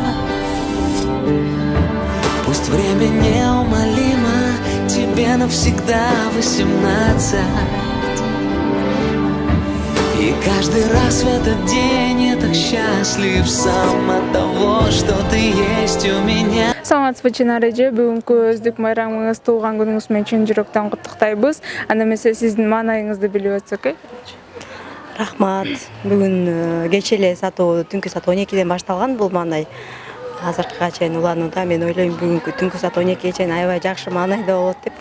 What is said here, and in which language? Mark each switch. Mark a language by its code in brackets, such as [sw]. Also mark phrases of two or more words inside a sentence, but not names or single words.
[ru] Пусть время неумолимо, тебе навсегда 18. И каждый раз в этот день я так счастлив сам от того, что ты есть у меня. [ky] Саламатсызбы Чынара эже, бүгүнкү өздүк майрамыңыз, туулган күнүңүз менен чын жүрөктөн куттуктайбыз. Анда эмесе сиздин маанайыңызды билип өтсөк. Рахмат. Бүгүн кечээ эле сатуу, түнкү саат 12ден башталган бул маанай. Азыркыга чейин уланууда. Мен ойлойм, бүгүнкү түнкү саат 12ге чейин аябай жакшы маанайда болот депчи.